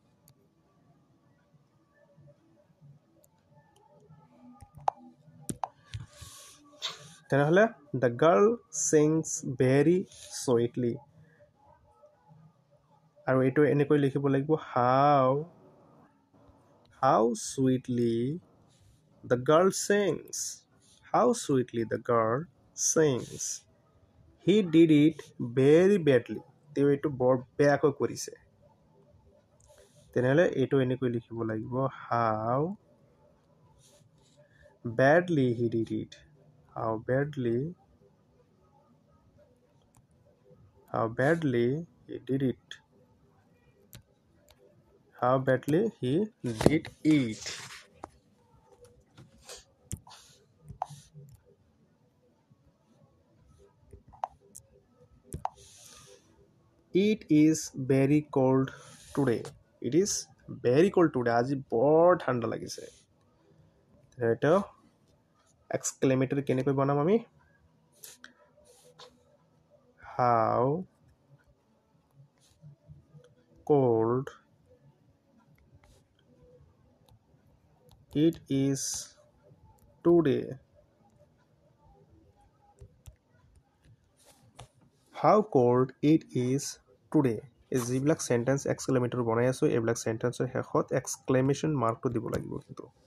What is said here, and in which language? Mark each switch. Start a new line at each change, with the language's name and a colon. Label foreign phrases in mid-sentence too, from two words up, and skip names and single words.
Assamese: তেনেহ'লে
English: the girl sings very sweetly
Assamese: আৰু এইটো এনেকৈ লিখিব লাগিব
English: how sweetly the girl sings how sweetly the girl sings he did it very badly
Assamese: তেওঁ এইটো বৰ বেয়াকৈ কৰিছে তেনেহ'লে এইটো এনেকৈ লিখিব লাগিব
English: how badly he did it how badly he did it how badly he did it It is very cold today. It is very cold today.
Assamese: আজি বৰ ঠাণ্ডা লাগিছে এটা এক্সক্লেমেটৰী কেনেকৈ বনাম আমি
English: How cold it is today. How cold it is today.
Assamese: যিবিলাক সেন্টেন্স এক্সক্লেমেটৰ বনাই আছো এইবিলাক সেন্টেন্সৰ শেষত এক্সক্লেমেশন মাৰ্কটো দিব লাগিব কিন্তু